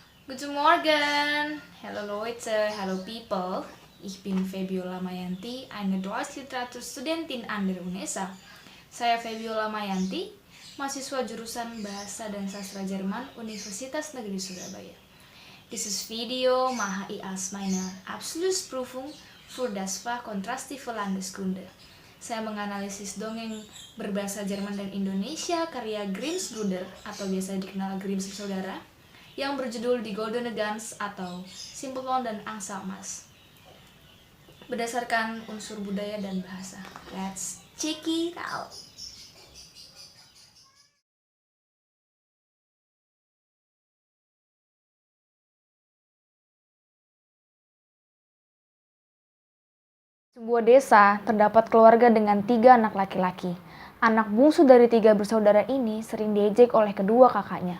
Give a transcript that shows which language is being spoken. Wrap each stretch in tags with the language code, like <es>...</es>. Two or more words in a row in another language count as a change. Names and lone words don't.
<de>Guten Morgen! Hello Leute,</de> <en>hello people.</en> <de>Ich bin Febiola Mayanti, eine Deutsch-Literaturstudentin an der UNESA.</de> <id>Saya Febiola Mayanti, mahasiswa jurusan Bahasa dan Sastra Jerman Universitas Negeri Surabaya.</id> <de>Dieses Video mache ich als meine Abschlussprüfung für das Fach Kontrastive Landeskunde.</de> <id>Saya menganalisis dongeng berbahasa Jerman dan Indonesia karya Grimm's Brüder atau biasa dikenal Grimm's Saudara yang berjudul Die Goldene Gans atau Simpleton dan Angsa Emas berdasarkan unsur budaya dan bahasa.</id> <en>Let's check it out.</en> <id>Sebuah desa terdapat keluarga dengan 3 anak laki-laki. Anak bungsu dari 3 bersaudara ini sering diejek oleh kedua kakaknya.</id>